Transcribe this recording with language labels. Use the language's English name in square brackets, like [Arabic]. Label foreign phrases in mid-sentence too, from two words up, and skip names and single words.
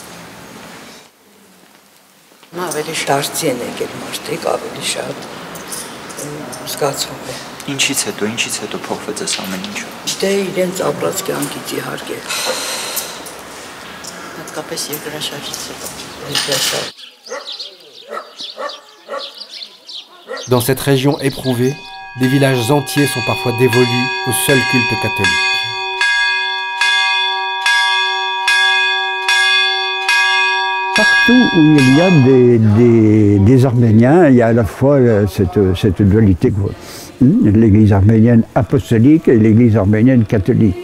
[Armenian] Ավելի դարձի են եկել մարդիկ, ավելի շատ զգացում է։ Ինչից հետո փոխվեց այս ամեն ինչը։ Դե իրենց ապրած կյանքից իհարկե։ Հատկապես երկրաշարժից հետո։ [French] Dans cette région éprouvée, des villages entiers sont parfois dévolus au seul culte catholique. Partout où il y a des Arméniens, il y a à la fois cette dualité, l'église arménienne apostolique et l'église arménienne catholique.